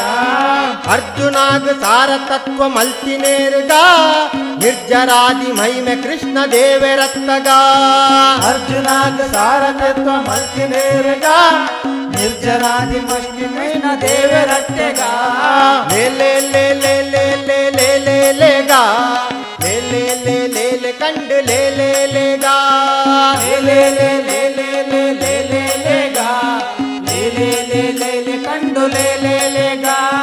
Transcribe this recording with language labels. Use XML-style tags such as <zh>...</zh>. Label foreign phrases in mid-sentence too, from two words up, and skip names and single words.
<tcy>ಅರ್ಜುನಾಗ ಸಾರತತ್ವ ಮಲ್ತಿನೇರ್ಗ ನಿರ್ಜರಾದಿ ಮಹಿಮೆ ಕೃಷ್ಣ ದೇವರತ್ತಗ ಅರ್ಜುನಾಗ ಸಾರತತ್ವ ಮಲ್ತಿನೇರ್ಗ ನಿರ್ಜರಾದಿ ಮಹಿಮ ದೇವರತ್ತೆಗ ಲೇ ಲೇ ಲೇ ಲೇ ಲೇ ಲೇ ಲೇ ಲೇ ಲೇ ಗಾ ಲೇ ಲೇ ಲೇ ಲೇ ಲೇ ಕಂಡು ಲೇ ಲೇ ಲೇ ಗಾ ಲೇ ಲೇ ಲೇ ಲೇ ಲೇ ಲೇ ಲೇ ಲೇ ಲೇ ಗಾ ಲೇ ಲೇ ಲೇ ಲೇ ಲೇ ಕಂಡು ಲೇ ಲೇ ಲೇ ಗಾ</tcy>